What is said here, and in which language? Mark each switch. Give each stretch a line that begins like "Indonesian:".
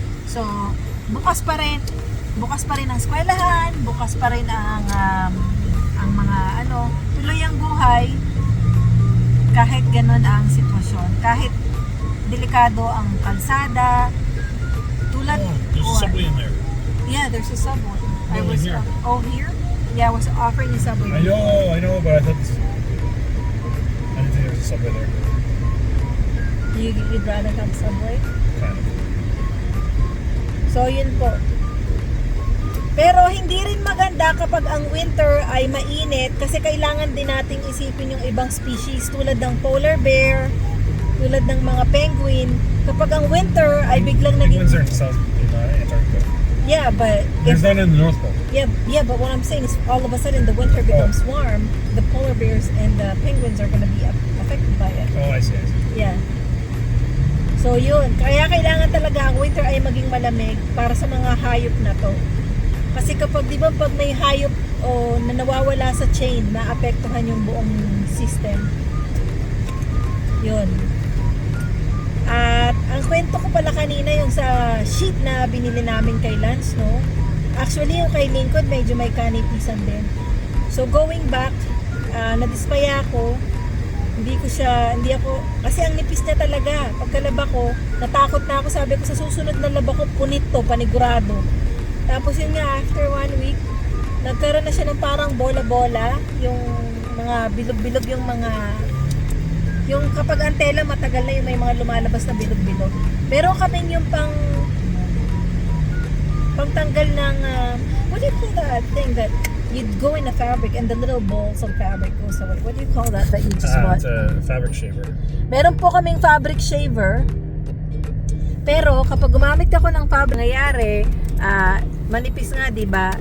Filipino: So, bukas pa rin ang eskwelahan, bukas pa rin ang mga tuloy ang buhay. Kahit ganun ang sitwasyon, kahit delikado ang kalsada, tulad
English: There's a subway in there. yeah, there's a subway. No, in here. Here? Yeah, I was offering a subway. I know, but I thought I didn't think there was a subway there. You'd rather have subway? Kind of.
Filipino: So, yun po. Pero hindi rin maganda kapag ang winter ay mainit kasi kailangan din nating isipin yung ibang species tulad ng polar bear, tulad ng mga penguin. Kapag ang winter ay biglang naging...
English: Penguins are in South Antarctica. Yeah, but... There's none in the North Pole. Yeah, but what I'm saying is all of a sudden the winter becomes warm, the polar bears and the penguins are gonna be affected by it. Oh, I see. Yeah.
Filipino: So yun, kaya kailangan talaga ang winter ay maging malamig para sa mga hayop na to. Kasi kapag, di ba, pag may hayop o na nawawala sa chain, naapektuhan yung buong system. Yun. At ang kwento ko pala kanina yung sa sheet na binili namin kay Lance, no? Actually, yung kay Lincoln, medyo may kanipisan din.
English: So, going back,
Filipino: nadispaya ako. Hindi ako, kasi ang nipis niya talaga. Pagkalaba ko, natakot na ako. Sabi ko, sa susunod na laba ko, punit to, panigurado. Tapos yun nga,
English: after 1 week,
Filipino: nagkaroon na siya ng parang bola-bola, yung mga bilog-bilog yung mga, yung kapag ang tela matagal na yung may mga lumalabas na bilog-bilog. Pero kaming yung pangtanggal ng,
English: what do you call that thing that you'd go in a fabric and the little balls of fabric goes away? What do you call that you just want? It's a fabric shaver.
Filipino: Meron po kaming fabric shaver. Pero kapag gumamit ako ng fabric, nangyayari, manipis nga, 'di ba?